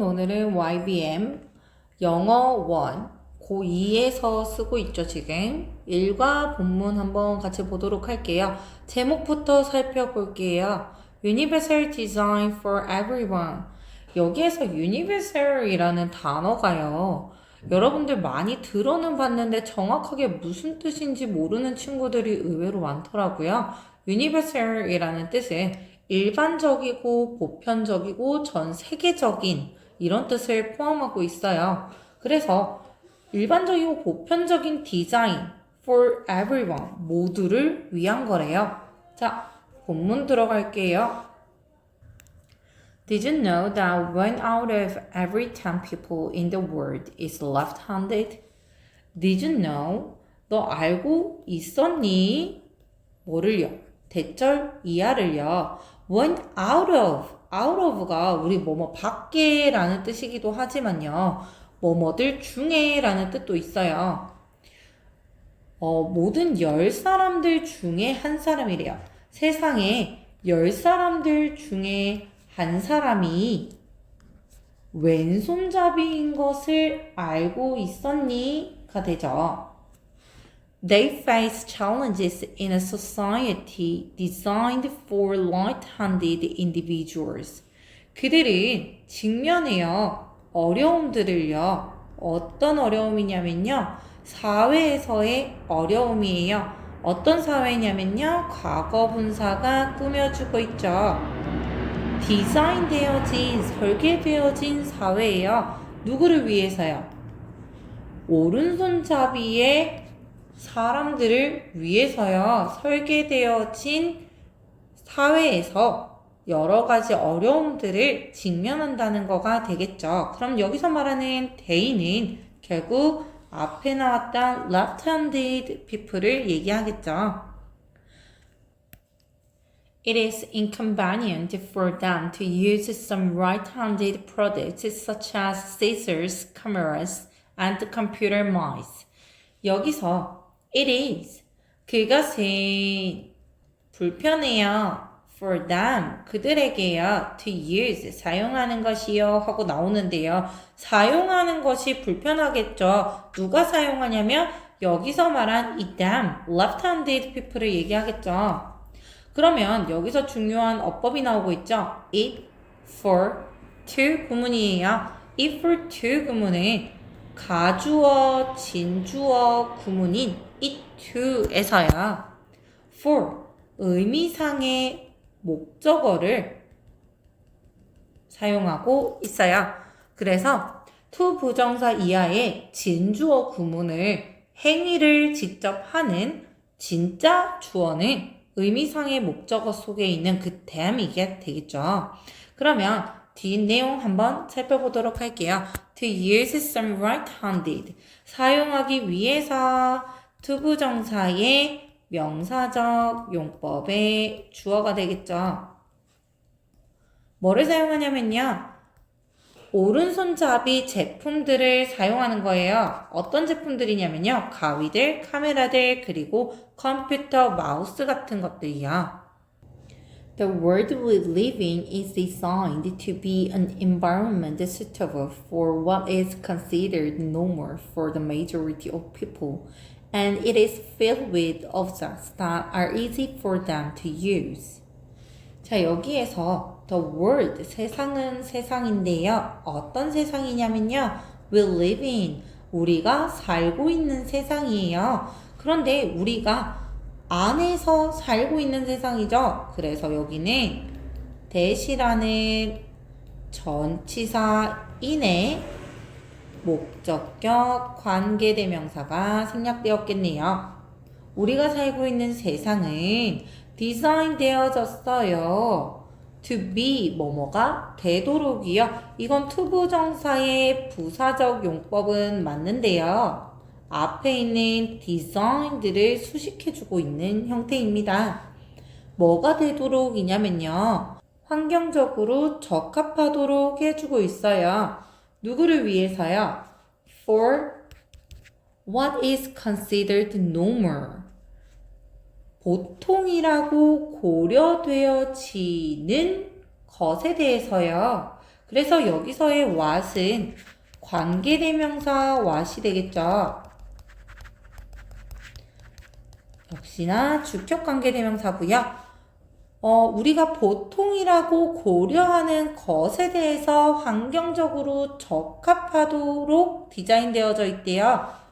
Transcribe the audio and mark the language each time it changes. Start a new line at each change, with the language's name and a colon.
Korean: 오늘은 YBM 영어 1 고2에서 쓰고 있죠. 지금 1과 본문 한번 같이 보도록 할게요. 제목부터 살펴볼게요.
English: Universal Design for Everyone.
Korean: 여기에서 Universal이라는 단어가요, 여러분들 많이 들어는 봤는데 정확하게 무슨 뜻인지 모르는 친구들이 의외로 많더라고요. Universal이라는 뜻은 일반적이고 보편적이고 전 세계적인 이런 뜻을 포함하고 있어요. 그래서 일반적이고 보편적인 디자인
English: for everyone,
Korean: 모두를 위한 거래요. 자, 본문 들어갈게요.
English: Did you know that one out of every 10 people in the world is left-handed? Did you know?
Korean: 너 알고 있었니? 뭐를요? 대절 이하를요. One out of가 우리 뭐뭐 밖에라는 뜻이기도 하지만요, 뭐뭐들 중에라는 뜻도 있어요. 모든 10사람들 중에 한 사람이래요. 세상에 10사람들 중에 한 사람이 왼손잡이인 것을 알고 있었니? 가 되죠.
English: They face challenges in a society designed for light-handed individuals.
Korean: 그들은 직면해요. 어려움들을요. 어떤 어려움이냐면요, 사회에서의 어려움이에요. 어떤 사회냐면요, 과거 분사가 꾸며주고 있죠. 디자인되어진, 설계되어진 사회예요. 누구를 위해서요? 오른손잡이의 사람들을 위해서요. 설계되어진 사회에서 여러 가지 어려움들을 직면한다는 거가 되겠죠. 그럼 여기서 말하는 they는 결국 앞에 나왔던 left-handed people을 얘기하겠죠.
English: It is inconvenient for them to use some right-handed products such as scissors, cameras, and computer mice.
Korean: 여기서
English: it is,
Korean: 그것은 불편해요.
English: for them,
Korean: 그들에게요.
English: to use,
Korean: 사용하는 것이요 하고 나오는데요. 사용하는 것이 불편하겠죠. 누가 사용하냐면 여기서 말한 이 them, left-handed people을 얘기하겠죠. 그러면 여기서 중요한 어법이 나오고 있죠. it for to 구문이에요. it for to 구문은 가주어, 진주어 구문인 it to에서요, for 의미상의 목적어를 사용하고 있어요. 그래서 to 부정사 이하의 진주어 구문을 행위를 직접 하는 진짜 주어는 의미상의 목적어 속에 있는 그 dam이게 되겠죠. 그러면 뒤 내용 한번 살펴보도록 할게요.
English: To use some right-handed,
Korean: 사용하기 위해서 투부정사의 명사적 용법의 주어가 되겠죠. 뭐를 사용하냐면요, 오른손잡이 제품들을 사용하는 거예요. 어떤 제품들이냐면요, 가위들, 카메라들, 그리고 컴퓨터, 마우스 같은 것들이요.
English: The world we live in is designed to be an environment suitable for what is considered normal for the majority of people, and it is filled with objects that are easy for them to use.
Korean: 자, 여기에서 the world, 세상은 세상인데요. 어떤 세상이냐면요,
English: we live in,
Korean: 우리가 살고 있는 세상이에요. 그런데 우리가 안에서 살고 있는 세상이죠. 그래서 여기는 that이라는 전치사 인의 목적격 관계대명사가 생략되었겠네요. 우리가 살고 있는 세상은 디자인되어졌어요. to be, 뭐뭐가 되도록이요. 이건 투부정사의 부사적 용법은 맞는데요, 앞에 있는 design들을 수식해주고 있는 형태입니다. 뭐가 되도록이냐면요, 환경적으로 적합하도록 해주고 있어요. 누구를 위해서요?
English: For what is considered normal,
Korean: 보통이라고 고려되어지는 것에 대해서요. 그래서 여기서의 what은 관계대명사 what이 되겠죠. 역시나 주격 관계대명사고요. 우리가 보통이라고 고려하는 것에 대해서 환경적으로 적합하도록 디자인되어져 있대요.